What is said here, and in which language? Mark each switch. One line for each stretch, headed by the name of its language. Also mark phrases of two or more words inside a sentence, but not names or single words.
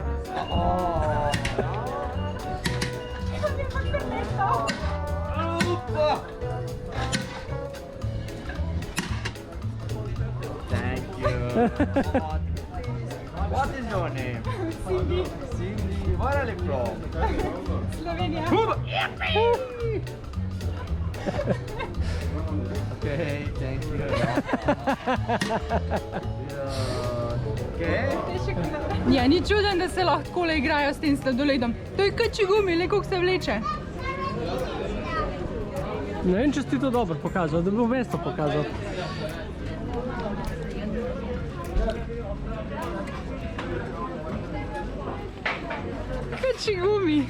English: Thank you. What is your name? Cindy. Cindy. Where are you from? Slovenija. Okay, thank you. Okay.
Slovenian: Ja, ni čuden, da se lahko takole igrajo s tem sladoledom. To je kači gumi, le koliko se vleče. Ne vem, če si ti to dobro pokazal, da bi mesto pokazal. Kači gumi.